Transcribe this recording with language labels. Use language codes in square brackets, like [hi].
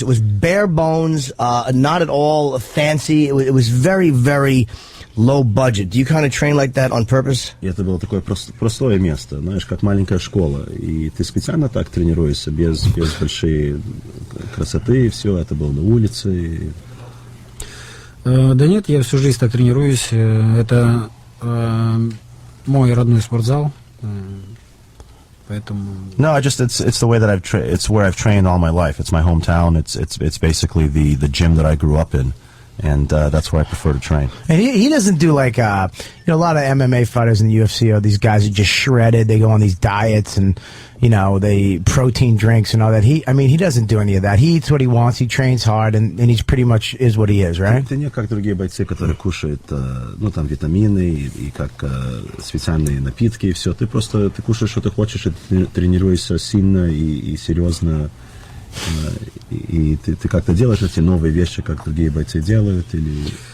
[en] It was bare bones, not at all fancy. It was very, very low budget. Do you kind of train like that on purpose? [ru] И это было такое простое место, знаешь, как маленькая школа. И ты специально так тренируешься, без большой красоты, и все это было на улице. Да нет, я всю жизнь так тренируюсь. Это мой родной спортзал, поэтому. [en] No, it's the way that it's where I've trained all my life. It's my hometown. It's basically the gym that I grew up in. And that's where I prefer to train. And he doesn't do like a lot of MMA fighters in the UFC are these guys who just shredded. They go on these diets and they protein drinks and all that. He doesn't do any of that. He eats what he wants. He trains hard, and he's pretty much is what he is, right? [ru] Ты не как другие бойцы, которые кушают, там витамины и как специальные напитки и все. Ты кушаешь, что ты хочешь, и тренируешься сильно и серьезно. И ты как-то делаешь эти новые вещи, как другие бойцы делают, или?